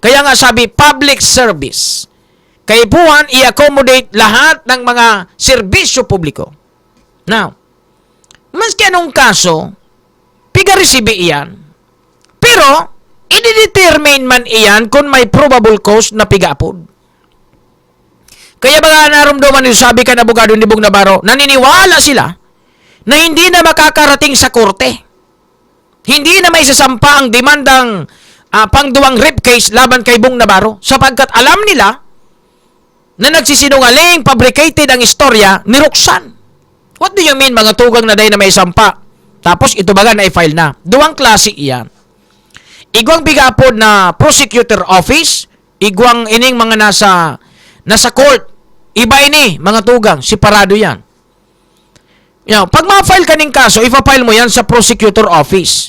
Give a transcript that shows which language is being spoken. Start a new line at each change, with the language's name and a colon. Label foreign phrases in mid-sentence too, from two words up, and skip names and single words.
Filipino: Kaya nga sabi,
English: public service.
Filipino: Kaipuhan, i-accommodate lahat ng mga serbisyo publiko.
Bikol: Now, maski anong kaso, piga-resibe iyan. Pero, i-determine man iyan kung may
English: probable cause
Bikol: na pigapod. Kaya mga narumduman nyo, sabi ka na abogado ni Bong Navarro,
Filipino: naniniwala sila na hindi na makakarating sa korte. Hindi na may sasampa ang demandang pangduwang
English: rape case
Filipino: laban kay Bong Navarro sapagkat alam nila na nagsisinungaling, fabricated ang istorya ni Roxanne.
English: What do you mean
Bikol: mga tugang na day na may sampa? Tapos ito baga na-file na. Duwang klase iyan. Igwang bigapod na
English: prosecutor office,
Bikol: igwang ining mga nasa court. Iba ini, mga tugang, separado yan. Pag ma-file ka ng kaso, ipa-file mo yan sa
English: prosecutor office.